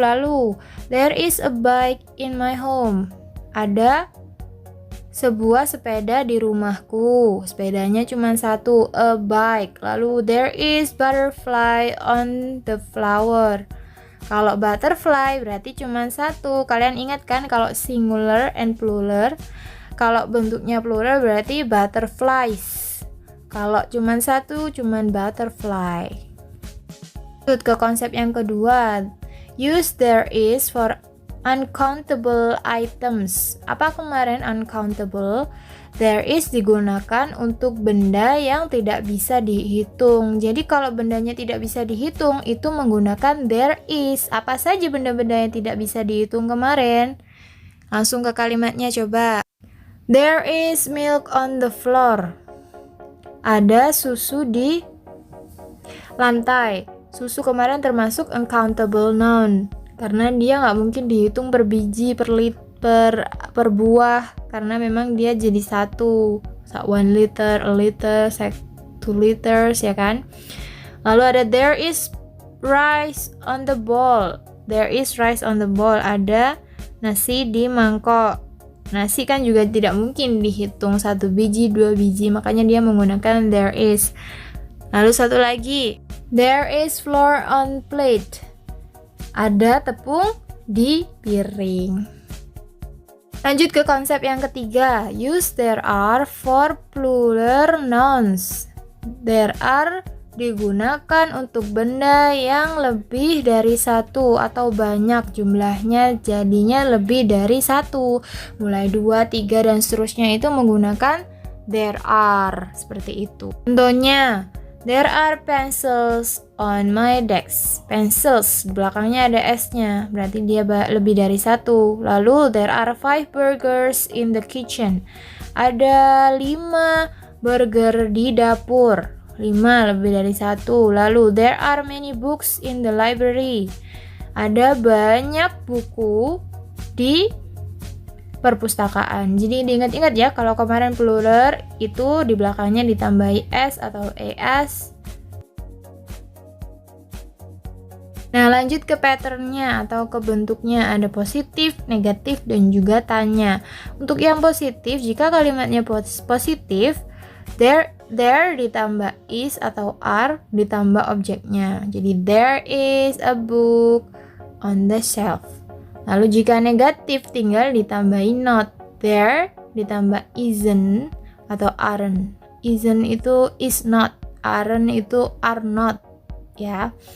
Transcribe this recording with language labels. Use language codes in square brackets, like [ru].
[en] Lalu there is a bike in my home. [id] Ada sebuah sepeda di rumahku. Sepedanya cuma satu, [en] a bike. Lalu there is butterfly on the flower. [id] Kalau butterfly berarti cuma satu. Kalian ingat kan kalau [en] singular and plural? [id] Kalau bentuknya plural berarti butterflies. Kalau cuma satu, cuma butterfly. Lanjut ke konsep yang kedua. [en] Use there is for uncountable items. [id] Apa kemarin uncountable? There is digunakan untuk benda yang tidak bisa dihitung. Jadi kalau bendanya tidak bisa dihitung itu menggunakan there is. Apa saja benda-benda yang tidak bisa dihitung kemarin? Langsung ke kalimatnya coba. [en] There is milk on the floor. [id] Ada susu di lantai. Susu kemarin termasuk uncountable noun. Karena dia nggak mungkin dihitung per biji, per buah, karena memang dia jadi satu. [en] 1 liter, a liter, 2 liters [id] ya kan. Lalu ada [en] there is rice on the bowl. There is rice on the bowl. [id] Ada nasi di mangkok. Nasi kan juga tidak mungkin dihitung 1 biji, 2 biji, makanya dia menggunakan there is. Lalu satu lagi, [en] there is flour on plate. [id] Ada tepung di piring. Lanjut ke konsep yang ketiga. [en] Use there are for plural nouns. [id] There are digunakan untuk benda yang lebih dari satu atau banyak jumlahnya, jadinya lebih dari satu. Mulai 2, 3 dan seterusnya itu menggunakan there are. Seperti itu. Contohnya, [en] There are pencils on my desk. [id] Pencils, belakangnya ada S-nya, berarti dia lebih dari satu. [en] Lalu, there are 5 burgers in the kitchen. [id] Ada 5 burger di dapur. 5 lebih dari satu. [en] Lalu, there are many books in the library. [id] Ada banyak buku di perpustakaan. Jadi diingat-ingat ya, kalau kemarin plural itu di belakangnya ditambahi S atau ES. Nah, lanjut ke patternnya atau ke bentuknya. Ada positif, negatif, dan juga tanya. Untuk yang positif, jika kalimatnya positif, there ditambah is atau are ditambah objeknya. [en] Jadi there is a book on the shelf. [id] Lalu jika negatif tinggal ditambahin not. There ditambah isn't atau aren't. Isn't itu is not, aren't itu are not ya.